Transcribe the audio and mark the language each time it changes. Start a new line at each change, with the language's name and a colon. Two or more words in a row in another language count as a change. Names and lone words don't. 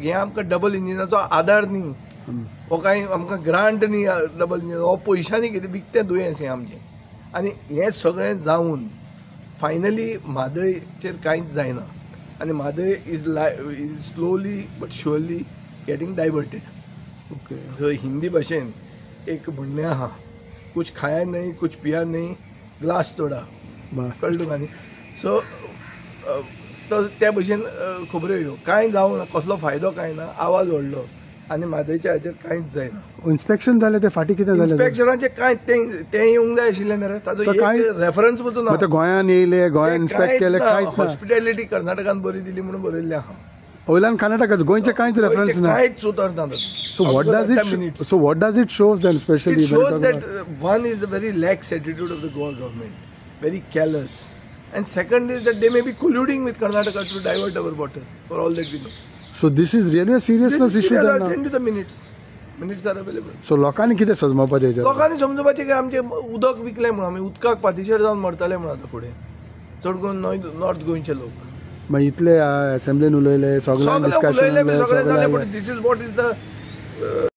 Konkani: हें आमकां डबल इंजिनाचो आधार न्ही, हो कांय आमकां ग्रांट न्ही
English: double engine,
Konkani: हो पयशांनी कितें विकतें दुयेंस हें आमचें. आनी हें सगळें जावन फायनली म्हादयचेर कांयच जायना आनी म्हादय
English: is slowly but surely getting diverted.
Konkani: सो हिंदी भाशेन एक म्हणणें आहा,
Hindi: कुछ खाया नहीं कुछ पिया नहीं ग्लास तोडा,
Konkani: कळ्ळें तुका न्ही. सो त्या भशेन खबऱ्यो ह्यो कांय जावं ना, कसलो फायदो कांय ना, आवाज व्हडलो आनी म्हादयच्या हाचेर कांयच जायना. इन्स्पेक्शन जालें तें फाटीं कितें जालें? इन्स्पेक्शनाचें कांय तें येवंक जाय आशिल्लें न्ही रे, ताजो रेफरन्स पसून ना. गोंयान येयले, गोंयान इन्स्पेक्ट केलें, कांयच ना. हॉस्पिटॅलिटी कर्नाटकान बरी दिली म्हणून बरयल्लें आहा. वयल्यान कर्नाटका गोंयचें कांयच रेफरन्स ना, कांयच उतर ना.
English: So what does it shows then, especially? It shows that one is the very lax attitude of the Goa government, very callous, and second is that they may be colluding with Karnataka to divert our water for all that we know. So this is really a seriousness issue then. I'll send you the minutes are available.
Konkani: So लोकांनी कितें समजपाचें? लोकांनी समजपाचें की आमचें उदक विकलें म्हणून आमी उदकाक पातीशेर जावन मरतले म्हणून आतां फुडें चड करून नॉर्थ गोंयचे लोक. मागीर इतले असेंब्लीन उलयले, सगळ्यांक डिस्कशन
English: this is what is the